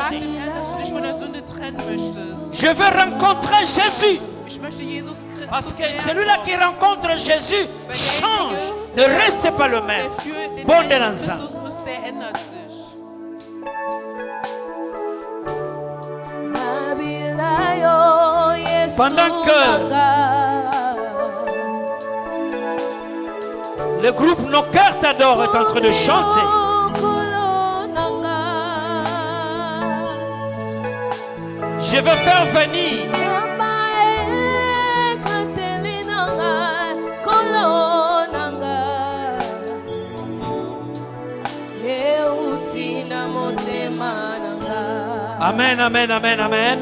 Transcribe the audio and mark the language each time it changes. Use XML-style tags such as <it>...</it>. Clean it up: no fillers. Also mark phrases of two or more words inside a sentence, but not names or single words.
<de>Sag dem Herrn, dass du dich von der Sünde trennen möchtest.</de> <fr>Je veux rencontrer Jésus.</fr> <de>Ich möchte Jesus Christus</de> <fr>Parce que</fr> <de>lernen.</de> <fr>celui-là qui rencontre Jésus change. Ne reste pas le même.</fr> <de>Der für den</de> <fr>Bon de</fr> <de>Herrn</de> <fr>l'ensemble.</fr> <de>Christus ist, der ändert sich.</de> <fr>Pendant que le groupe Nos Cœurs t'adorent est en train de chanter, je veux faire venir Amen, amen, amen, amen.</fr>